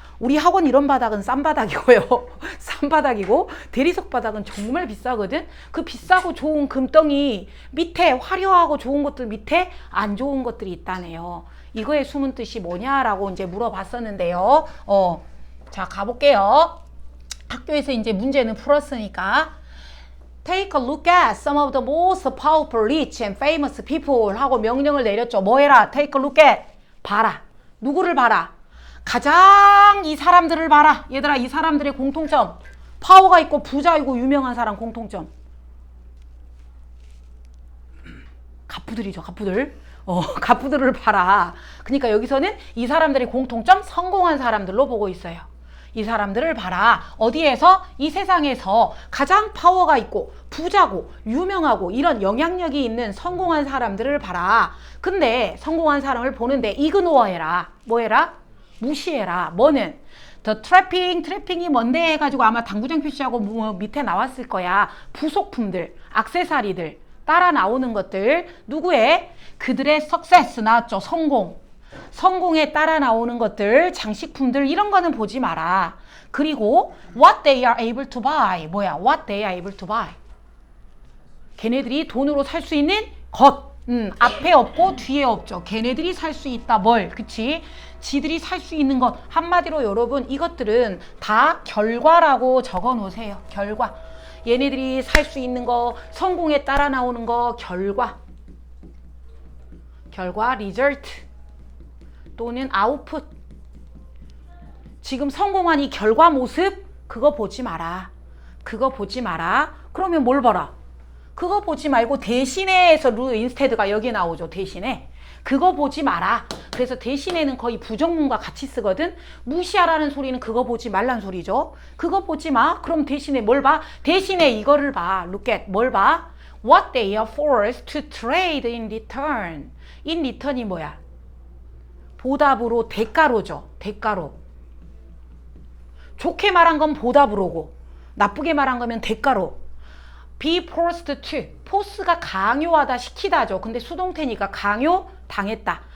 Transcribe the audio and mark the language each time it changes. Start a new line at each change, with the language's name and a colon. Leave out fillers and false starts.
Korean: 우리 학원 이런 바닥은 싼 바닥이고요. 싼 바닥이고 대리석 바닥은 정말 비싸거든. 그 비싸고 좋은 금덩이 밑에 화려하고 좋은 것들 밑에 안 좋은 것들이 있다네요. 이거의 숨은 뜻이 뭐냐라고 이제 물어봤었는데요. 자, 가볼게요. 학교에서 이제 문제는 풀었으니까.
English: Take a look at some of the most powerful, rich and famous people
Korean: 하고 명령을 내렸죠. 뭐 해라?
English: Take a look at.
Korean: 봐라. 누구를 봐라? 가장 이 사람들을 봐라. 얘들아, 이 사람들의 공통점. 파워가 있고 부자이고 유명한 사람 공통점. 갑부들이죠, 갑부들. 갑부들을 봐라. 그러니까 여기서는 이 사람들의 공통점 성공한 사람들로 보고 있어요. 이 사람들을 봐라. 어디에서? 이 세상에서 가장 파워가 있고 부자고 유명하고 이런 영향력이 있는 성공한 사람들을 봐라. 근데 성공한 사람을 보는데 이그노어해라. 뭐 해라? 무시해라. 뭐는? The 트래핑이 뭔데 해가지고 아마 당구장 표시하고 밑에 나왔을 거야. 부속품들, 액세서리들 따라 나오는 것들. 누구의? 그들의 success 나왔죠. 성공에 따라 나오는 것들, 장식품들 이런 거는 보지 마라.
English: 그리고 what they are able to buy. 뭐야? what they are able to buy.
Korean: 걔네들이 돈으로 살 수 있는 것. 앞에 없고 뒤에 없죠. 걔네들이 살 수 있다. 뭘? 그치? 지들이 살 수 있는 것. 한마디로 여러분 이것들은 다 결과라고 적어 놓으세요. 결과. 얘네들이 살 수 있는 거, 성공에 따라 나오는 거, 결과, result 또는 output. 지금 성공한 이 결과 모습 그거 보지 마라. 그거 보지 마라. 그러면 뭘 봐라? 그거 보지 말고 대신에에서 instead가 여기 나오죠. 대신에. 그거 보지 마라. 그래서 대신에는 거의 부정문과 같이 쓰거든. 무시하라는 소리는 그거 보지 말란 소리죠. 그거 보지 마. 그럼 대신에 뭘 봐? 대신에 이거를 봐.
English: Look at
Korean: 뭘 봐?
English: What they are forced to trade in return.
Korean: in return이 뭐야? 보답으로 대가로죠. 대가로. 좋게 말한 건 보답으로고 나쁘게 말한 거면 대가로.
English: be forced to.
Korean: force가 강요하다, 시키다죠. 근데 수동태니까 강요당했다.